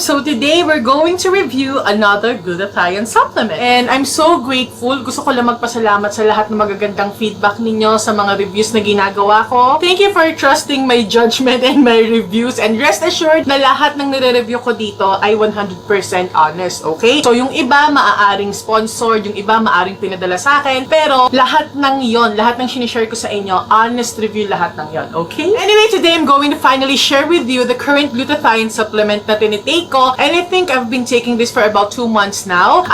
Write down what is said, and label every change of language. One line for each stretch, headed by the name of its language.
English: So today, we're going to review another glutathione supplement. And I'm so grateful.
Filipino: Gusto ko lang magpasalamat sa lahat ng magagandang feedback ninyo sa mga reviews na ginagawa ko.
English: Thank you for trusting my judgment and my reviews. And rest assured
Filipino: na lahat ng nire-review ko dito ay 100% honest, okay? So yung iba maaaring sponsored, yung iba maaaring pinadala sa akin. Pero lahat ng yon, lahat ng sinishare ko sa inyo, honest review lahat ng yon, okay?
English: Anyway, today I'm going to finally share with you the current glutathione supplement
Filipino: na tinitake ko,
English: and I think I've been taking this for about 2 months now.